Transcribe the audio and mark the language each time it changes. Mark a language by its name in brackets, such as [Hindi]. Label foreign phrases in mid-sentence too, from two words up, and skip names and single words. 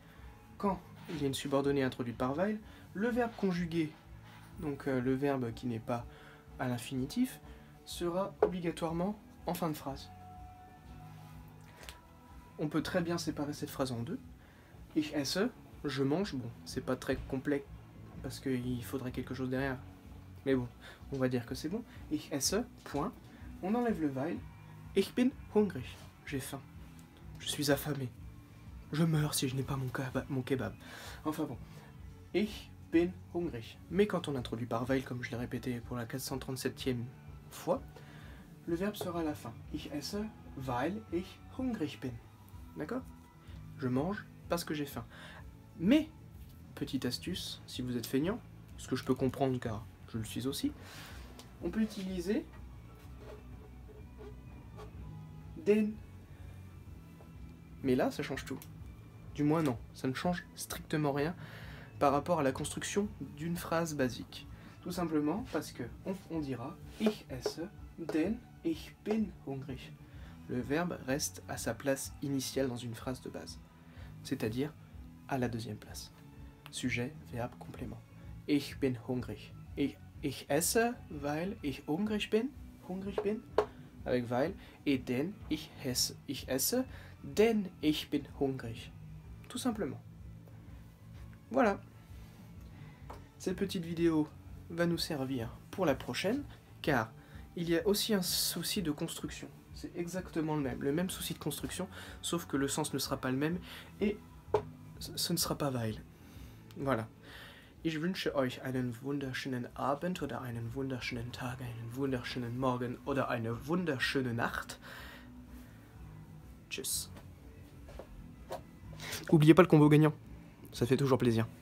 [French] Quand il y a une subordonnée introduite par weil, le verbe conjugué, donc le verbe qui n'est pas à l'infinitif, sera obligatoirement en fin de phrase. On peut très bien séparer cette phrase en deux. [German] Ich esse, [French] je mange, bon, c'est pas très complet parce qu'il faudrait quelque chose derrière. Mais bon, on va dire que c'est bon. [German] Ich esse, [French] point. On enlève le [German] weil. Ich bin hungrig. [French] J'ai faim. Je suis affamé. Je meurs si je n'ai pas mon kebab. Enfin bon. [German] Ich bin hungrig. [French] Mais quand on introduit par weil, comme je l'ai répété pour la 437e fois, le verbe sera à la fin. [German] Ich esse, weil ich hungrig bin. [French] D'accord? Je mange parce que j'ai faim. Mais, petite astuce, si vous êtes feignant, ce que je peux comprendre car je le suis aussi, on peut utiliser den. Mais là, ça change tout. Du moins non, ça ne change strictement rien par rapport à la construction d'une phrase basique. Tout simplement parce que on dira [German] ich esse, denn ich bin hungrig. [French] Le verbe reste à sa place initiale dans une phrase de base, c'est-à-dire à la deuxième place. Sujet, verbe, complément. [German] Ich bin hungrig. Ich esse, weil ich hungrig bin, [French] avec weil, et [German] denn ich esse, denn ich bin hungrig. [French] Tout simplement. Voilà. Cette petite vidéo va nous servir pour la prochaine, car il y a aussi un souci de construction. C'est exactement le même souci de construction, sauf que le sens ne sera pas le même, et ce ne sera pas weil. Voilà. [German] Ich wünsche euch einen wunderschönen Abend oder einen wunderschönen Tag, einen wunderschönen Morgen oder eine wunderschöne Nacht. Tschüss. [French] N'oubliez pas le combo gagnant, ça fait toujours plaisir.